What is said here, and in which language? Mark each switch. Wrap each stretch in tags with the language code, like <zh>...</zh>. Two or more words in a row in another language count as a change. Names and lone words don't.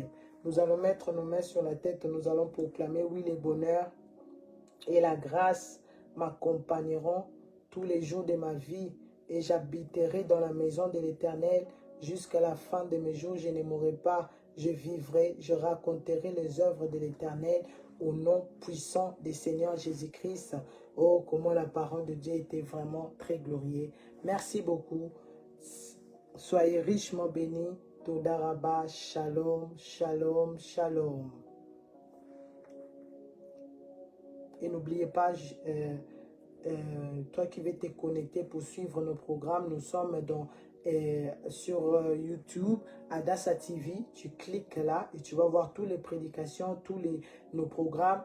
<fr>Nous allons mettre nos mains sur la tête, nous allons proclamer, oui, le bonheur et la grâce m'accompagneront tous les jours de ma vie et j'habiterai dans la maison de l'Éternel jusqu'à la fin de mes jours. Je ne mourrai pas, je vivrai, je raconterai les œuvres de l'Éternel au nom puissant du Seigneur Jésus-Christ. Oh, comment la parole de Dieu était vraiment très glorieuse. Merci beaucoup. Soyez richement bénis.</fr> <he>תודה רבה, שלום, שלום, שלום.</he> <fr>Et n'oubliez pas, toi qui veux te connecter pour suivre nos programmes, nous sommes sur YouTube, Adassa TV. Tu cliques là et tu vas voir toutes les prédications, nos programmes.</fr>